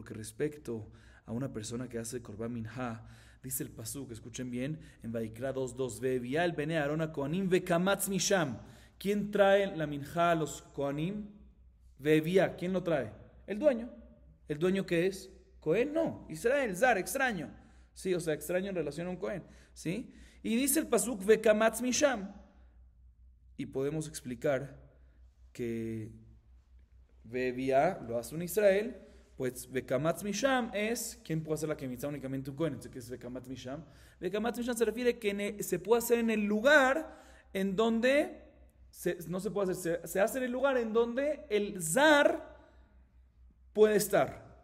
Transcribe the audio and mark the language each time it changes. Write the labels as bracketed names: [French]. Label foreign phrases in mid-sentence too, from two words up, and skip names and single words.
[Spanish] Porque respecto a una persona que hace [Hebrew] קרבן מנחה, [Spanish] dice el pasuk, escuchen bien, en Vaikra 2:2, [Hebrew] והביאה בני אהרן כהנים וקמץ משם. [Spanish] ¿Quién trae la minja a los Kohanim? Ve'via, ¿quién lo trae? El dueño. ¿El dueño qué es? Cohen, no. Israel, zar, extraño. Sí, o sea, extraño en relación a un Cohen. ¿Sí? Y dice el pasuk [Hebrew] וקמץ משם. [Spanish] Y podemos explicar que Ve'via lo hace un Israel. Pues [Hebrew] וקמץ משם [Spanish] es, ¿quién puede hacer la kemitzá? Únicamente un Kohen. Entonces, ¿qué es [Hebrew] וקמץ משם? וקמץ משם [Spanish] se refiere que se puede hacer en el lugar en donde, no se puede hacer, se hace en el lugar en donde el zar puede estar.